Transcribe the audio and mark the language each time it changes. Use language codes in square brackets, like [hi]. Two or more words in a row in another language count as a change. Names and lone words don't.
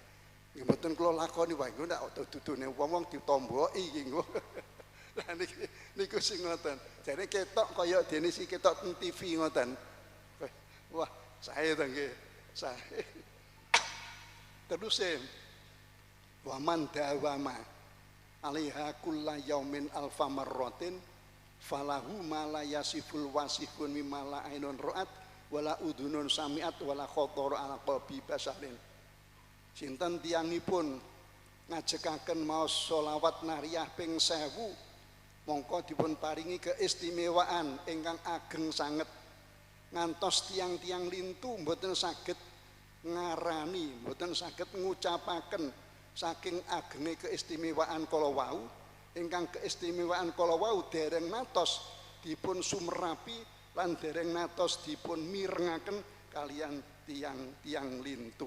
[jv] Nggih mboten kula lakoni wae engko nek dudune wong ditomboki iki engko. Lah niku sing ngoten. Jane ketok kaya dene si ketok teng TV ngoten. Wah, sae to nggih. Sae. [ar] Terus ومن داوم عليها كل يوم ألف مرة فله ما لا يصف الواصفون مما لا عين رأت ولا أذن سمعت ولا خطر على قلب بشر. [jv] Sinten tiyangipun ngajekaken maos sholawat nariyah ping 1000 mongko dipun paringi keistimewaan ingkang ageng sanget ngantos tiang-tiang lintu mboten saged ngarani, mboten saged ngucapaken saking agenge keistimewaan kala wau ingkang keistimewaan kala wau dereng natos dipun sumerapi lan dereng natos dipun mirengaken kalian tiang-tiang lintu.